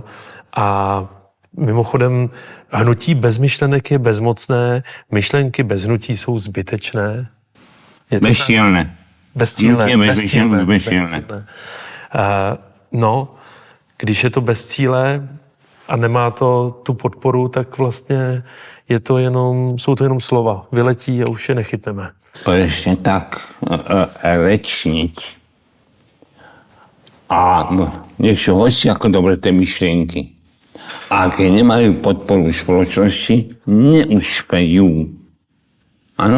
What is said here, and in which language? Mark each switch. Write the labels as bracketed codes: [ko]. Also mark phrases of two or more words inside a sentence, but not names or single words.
[cs] A mimochodem, hnutí bez myšlenek je bezmocné, myšlenky bez hnutí jsou zbytečné. Bezcílné. Bezcílné. No, když je to bez cíle a nemá to tu podporu, tak vlastně jsou to jenom slova. Vyletí a už je nechytneme. [sk] Presne tak, rečniť. A nech sú hoci ako dobre tie myšlienky. A keď nemajú podporu v spoločnosti, neúspejú. Áno?